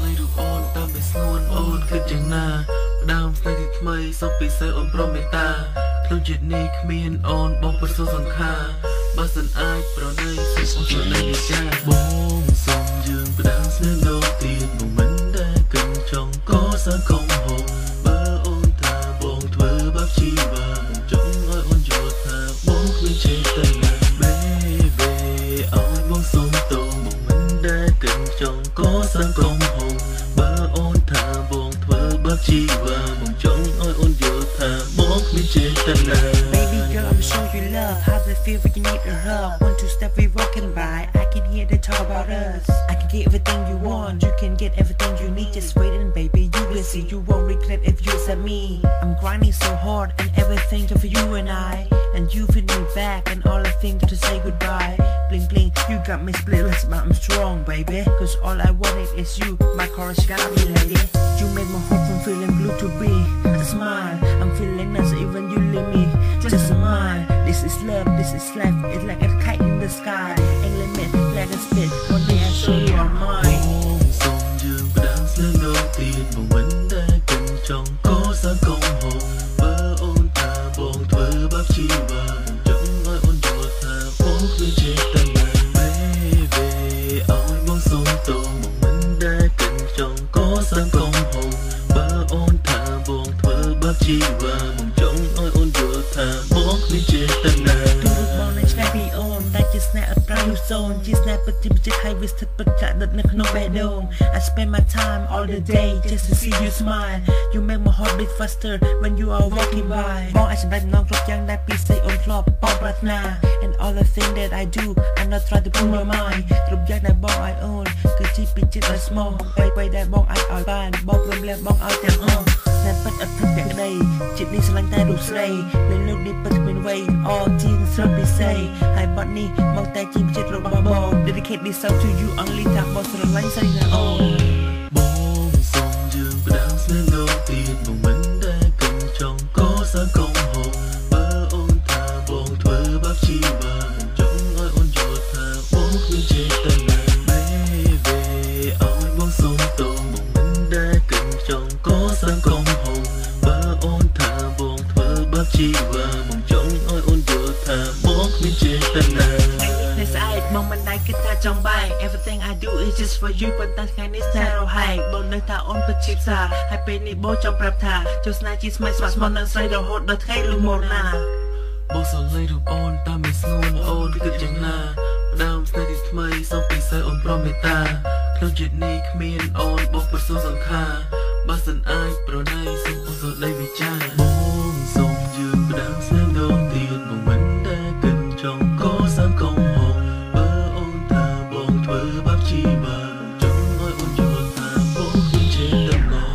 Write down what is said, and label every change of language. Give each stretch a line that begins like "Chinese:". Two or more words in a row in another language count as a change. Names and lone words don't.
Khmer: អូនតាមមិនស្ងួនអូនគិតយ៉ាងណាដើមស្នេហ៍ថ្មីសុខពិសេសអូនប្រមេតាក្នុងជាតិនេះគ្មានអូនបងប្រសូរសង្ខារបើសិនអាចប្រណីសុខអូនប្រណីវិចាបងសូមយើងផ្ដើមស្នេហ៍លោកទៀតមកមិនដែលគិតចង់ក៏សើកុំហូបបើអូនថាបងធ្វើបាបជីវាមិនចង់ឲ្យអូនយល់ថាបងគ្មានចេតនា Baby ឲ្យបងសូមតោមកមិនដែលគិតចង់ក៏សើកុំហូបបើអូនថាបងធ្វើបាបជីវាមិនចង់ឲ្យអូនយល់ថាបងគ្មានចេតនា
English: Baby girl I'm show you love how they feel when you need a hug 1 2 step we walking by I can hear they talk about us I can get everything you want you can get everything you need just waiting baby you will see you won't regret if you accept me I'm grinding so hard and everything just for you and I and you fit me back and all I think to say goodbye bling bling you got me splitless but I'm strong baby cause all I wanted is you my courage got me lady you make my heart from feeling blue to be a smile I'm feeling nice even you leave me just a smile this is love this is life it's like a kite in the sky ain't limit like a spit one day I show you are mine
Khmer: សូមយើងផ្ដើមស្នេហ៍លោកទៀតមកមិនដែលគិតចង់ក៏សើកុំហូបបើអូនថាបងធ្វើបាបជីវាមិនចង់ឲ្យអូនយល់ថាបងគ្មានចេតនា Baby ឲ្យបងសូមតោមកមិនដែលគិតចង់ក៏សើកុំហូបបើអូនថាបងធ្វើបាបជីវាមិនចង់ឲ្យអូនយល់ថាបងគ្មានចេតនា ទូរបងនៅឆ្ងាយពីអូនតែជាស្នេហ៍អត់ប្រៅសូនជាស្នេហ៍ពិតជាចិត្តឲ្យវាស្ថិតពិតចាក់ដិតនៅក្នុងបេះដូង
English: I spend my time all the day just to see you smile you make my heart beat faster when you are walking by
Khmer: បងអាចសម្រេចដំណងគ្រប់យ៉ាងដែលពីស្អីអូនធ្លាប់បងប្រាថ្នា
English: and all the thing that I do I'm not trying to put my mind
Khmer: គ្រប់យ៉ាងដែលបងឲ្យអូនគឺជាពីចិត្តឲ្យស្មោះបែបដែលបងអាចឲ្យបានបងព្រមលះបងឲ្យទាំងអស់តែពិតអត់ធ្វើតែក្តីចិត្តនេះស្រឡាញ់តែរូបស្រីលើលោកនេះពិតគ្មានវ័យអជាងស្រស់ពិសេសហើយបាត់នេះមកតែជាចិត្តរបស់បង
English: dedicate this song to you only
Khmer: ថាបងស្រឡាញ់ស្រីណាអូន បងសូមយើងផ្ដើមស្នេហ៍លោកទៀតមកមិនដែលគិតចង់ក៏សើកុំហូបបើអូនថាបងធ្វើបាបជីវាមិនចង់ឲ្យអូនយល់ថាបងគ្មានចេតនា Baby ឲ្យបងសូមតោមកមិនដែលគិតចង់ក៏សើកុំហូបបើអូនថាបងធ្វើបាបជីវាមិនចង់ឲ្យអូនយល់ថាបងគ្មានចេតនា បងមិនដែលគិតថាចង់បែក
English: everything I do is just for you
Khmer: ប៉ុន្តែថ្ងៃនេះសារហែកបងនៅថាអូនពិតជាផ្សារហើយពេលនេះបងចង់ប្រាប់ថាចូលស្នេហ៍ជាស្មៃស្វាក់ស្មោះនឹងស្រីរហូតដល់ថ្ងៃលុះមកណា បងស្រឡាញ់រូបអូនតាមមិនស្ងួនអូនគិតយ៉ាងណាផ្ដើមស្នេហ៍ទីថ្មីសុខពិសេសអូនប្រមេតាក្នុងជាតិនេះគ្មានអូនបងប្រសូរសង្ខារបើសិនអាចប្រណីសុខអូនស្រដីវិចារបងសូមយើងផ្ដើមស្នេហ៍លោកទៀតមកមិនដែលគិតចង់ក៏សើកុំហូបបើអូនថាបងធ្វើបាបជីវាចង់ឲ្យអូនយល់ថាបងគ្មានចេតនា